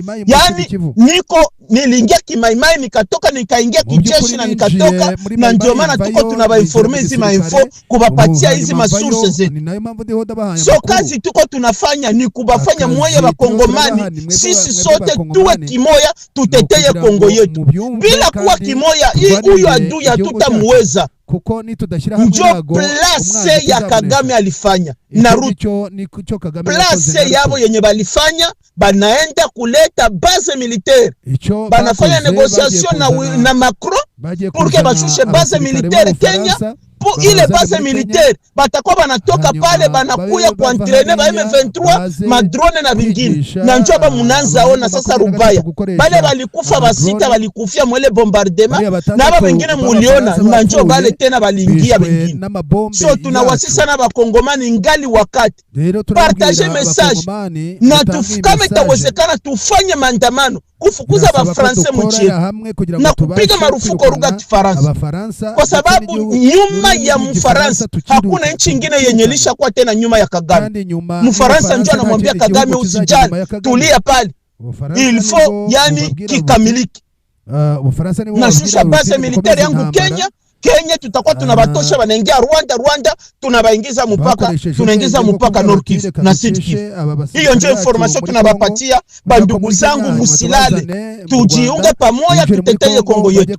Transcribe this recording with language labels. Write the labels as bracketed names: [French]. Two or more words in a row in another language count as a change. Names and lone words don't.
[Swahili] Yani niliingia kimaimai, nikatoka nikaingia kijeshi na nikatoka, na ndio maana tuko tunabainforme hizi mainfo kubapatia hizi masources zetu. So kazi tuko tunafanya ni kubafanya moyo wa Kongomani, sisi sote tuwe kimoya, tuteteye Kongo yetu. Bila kuwa kimoya, huyu adui hatutamweza. Njo place ya Kagame alifanya Naruto, place yabo yenye balifanya, banaenda kuleta [French] base militaire, [Swahili] banafanya negociation na Macron [French] pour que [Swahili] bashushe [French] base militaire [Swahili] Kenya. Pour ile [French] base militaire [Swahili] batakuwa banatoka pale banakuya kuentraîner ba M23 madrone na vingine, na njo ba munanza ona sasa Rubaya bale balikufa basita balikufia mwele bombardement, na ba wengine muliona, na njo bale tena balingia wengine. So tunawasisa na bakongomani ngali wakati [French] partager message, [Swahili] na kama itawezekana tufanye maandamano kufukuza ba Francais mchi na kupiga marufuku lugha ya Kifaransa, kwa sababu nyuma ya Mfaransa hakuna nchi nyingine yenye lisha kwa tena nyuma ya Kagame. Mfaransa ndio anamwambia Kagame usijali, tulia pale, [French] il faut [Swahili] yani kikamiliki. Na shusha [French] base militaire [Swahili] yangu Kenya tutakuwa tunabatosha, wanaingia Rwanda tunabaingiza mpaka, tunaingiza mpaka Nord Kivu na Sud Kivu. Hiyo ndio information tunabapatia bandugu zangu, musilale, tujiunge pamoja, tuteteye Kongo yetu.